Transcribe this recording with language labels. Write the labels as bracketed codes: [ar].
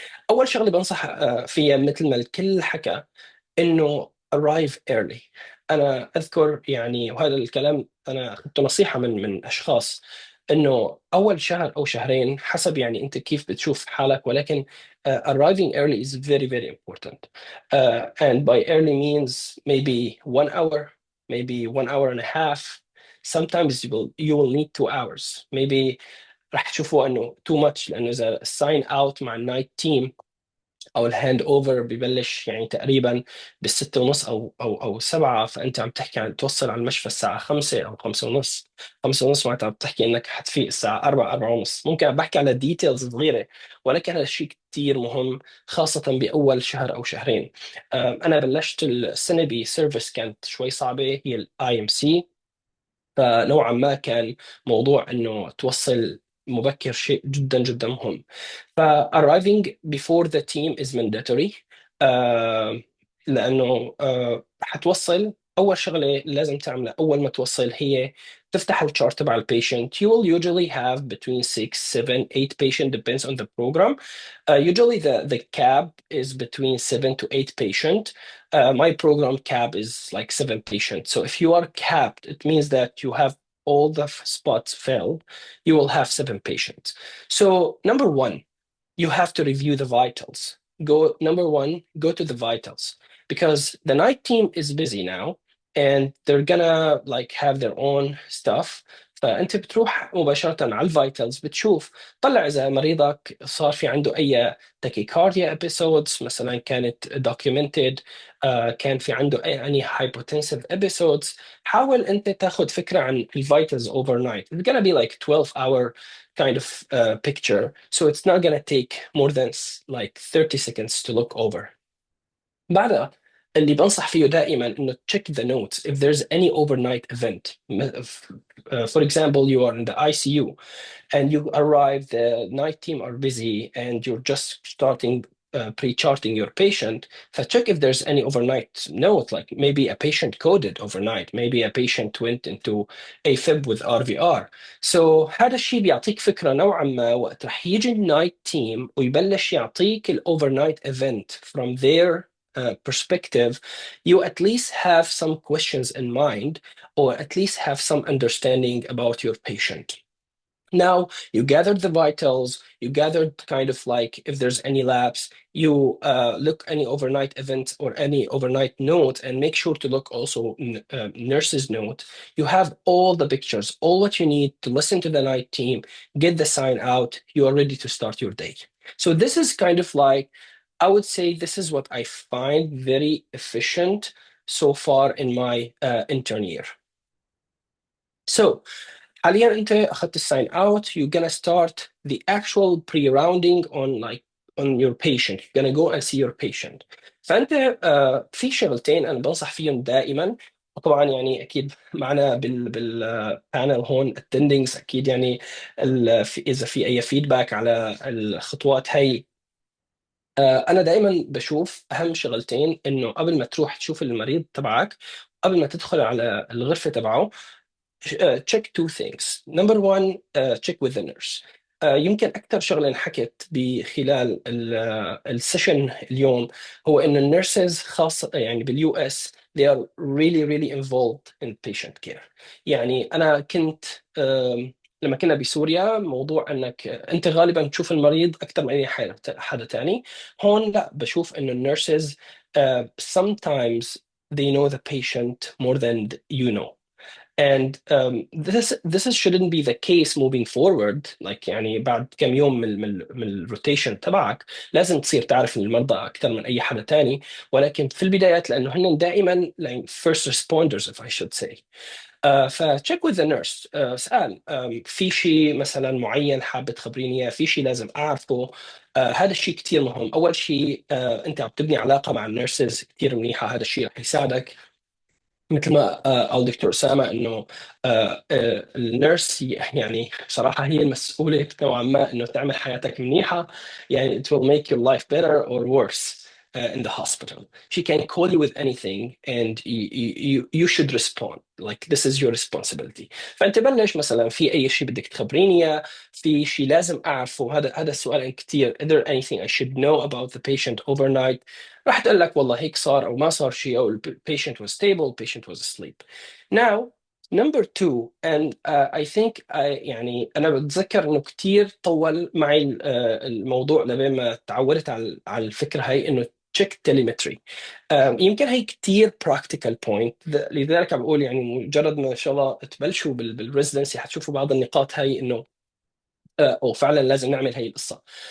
[ar] أول شغلة بنصح فيها مثل ما الكل حكى إنه [en] arrive early. [ar] أنا أذكر يعني، وهذا الكلام أنا أخذته نصيحة من أشخاص، إنه أول شهر أو شهرين حسب يعني أنت كيف بتشوف حالك، ولكن [en] arriving early is very very important. And by early means maybe 1 hour, maybe 1 hour and a half. Sometimes you will need 2 hours. [ar] Maybe راح تشوفوا إنه [en] too much، [ar] لأنه إذا sign out مع النايت تيم او الهاند اوفر ببلش يعني تقريبا بالستة ونص او 7، فانت عم تحكي عن توصل على المشفى الساعه 5 او 5 ونص. 5 ونص معناتها عم تحكي انك حتفيق الساعه 4 4 ونص. ممكن بحكي على ديتيلز صغيره، ولكن هذا الشيء كثير مهم خاصه باول شهر او شهرين. انا بلشت السنه بسيرفيس كانت شوي صعبه، هي الاي ام سي. فنوعا ما كان موضوع انه توصل مبكر شيء جدا جدا مهم. [en] ف arriving before the team is mandatory. [ar] لانه حتوصل اول شغله لازم تعملها اول ما توصل هي تفتح الشارت تبع البيشنت. [en] You will usually have between 6, 7, 8 patient depends on the program. Usually the cap is between 7 to 8 patient. My program cap is like 7 patients. So if you are capped, it means that you have all the spots filled. You will have 7 patients. So number one, you have to review the vitals. Go to the vitals because the night team is busy now and they're gonna like have their own stuff. [ar] فانت بتروح مباشرة على الفيتالز بتشوف طلع اذا مريضك صار في عنده اي تاكيكارديا ابيسودز مثلا كانت documented، كان في عنده اي hypotensive episodes. حاول انت تاخذ فكرة عن الفيتالز overnight. [en] It's gonna be like 12-hour kind of picture. So it's not going to take more than like 30 seconds to look over. [ar] بعدها اللي بنصح فيه دائما انه [en] check the notes if there's any overnight event. For example, you are in the ICU and you arrive, the night team are busy and you're just starting pre-charting your patient. Check if there's any overnight note, like maybe a patient coded overnight, maybe a patient went into AFib with RVR. [ar] So هذا الشيء بيعطيك فكرة نوعا ما وقت رح يجي النايت تيم ويبلش يعطيك الاوفرنايت [en] event from their perspective. You at least have some questions in mind or at least have some understanding about your patient. Now you gathered the vitals, you gathered kind of like if there's any labs, you look any overnight events or any overnight note and make sure to look also nurse's note. You have all the pictures, all what you need to listen to the night team, get the sign out, you are ready to start your day. So this is kind of like, I would say this is what I find very efficient so far in my intern year. So [ar] حاليا انت اخذت الساين اوت. [en] You're gonna start the actual pre-rounding on your patient. You're gonna go and see your patient. [ar] فانت في شغلتين انا بنصح فيهم دائما. طبعا يعني اكيد معنا بالبانل هون attendings اكيد يعني اذا في اي فيدباك على الخطوات هي. انا دائما بشوف اهم شغلتين انه قبل ما تروح تشوف المريض تبعك قبل ما تدخل على الغرفه تبعه. [en] check two things. Number one, check with the nurse. [ar] يمكن أكثر شغلة انحكت بخلال السيشن اليوم هو إن النيرسز خاصة يعني باليو اس [en] they are really involved in patient care. [ar] يعني أنا كنت لما كنا بسوريا موضوع انك انت غالبا تشوف المريض اكثر من اي حدا تاني. هون لا، بشوف انه النيرسز [en] sometimes they know the patient more than you know. And this shouldn't be the case moving forward. [ar] Like يعني بعد كم يوم من الروتيشن تبعك لازم تصير تعرف المرضى أكثر من أي حدا تاني، ولكن في البدايات لأنه هن دائما [en] like first responders if I should say. فcheck with the nurse. [ar] اسأل في شيء مثلا معين حابة تخبريني إياه، في شيء لازم أعرفه. هذا الشيء كتير مهم. أول شيء أنت عم تبني علاقة مع النيرسز كتير منيحة، هذا الشيء رح يساعدك. مثل ما قال دكتور أسامة إنه النيرس يعني صراحة هي المسؤولة نوعا ما إنه تعمل حياتك منيحة. [en] يعني it will make your life better or worse in the hospital. She can call you with anything and you should respond. Like this is your responsibility. [ar] فأنت بلش مثلا في أي شيء بدك تخبريني إياه، في شيء لازم أعرفه. هذا السؤال كتير. [en] Is there anything I should know about the patient overnight؟ [ar] راح تقول لك والله هيك صار أو ما صار شيء أو [en] patient was stable, patient was asleep. Now number two, and I think [ar] يعني أنا بتذكر إنه كتير طول معي الموضوع لبين ما تعودت على الفكرة هاي إنه [en] check telemetry. [ar] يمكن هي كتير [en] practical point. [ar] لذلك عم بقول يعني مجرد ما إن شاء الله تبلشوا بالريزيدنسي حتشوفوا بعض النقاط هاي إنه أو فعلا لازم نعمل هاي القصة.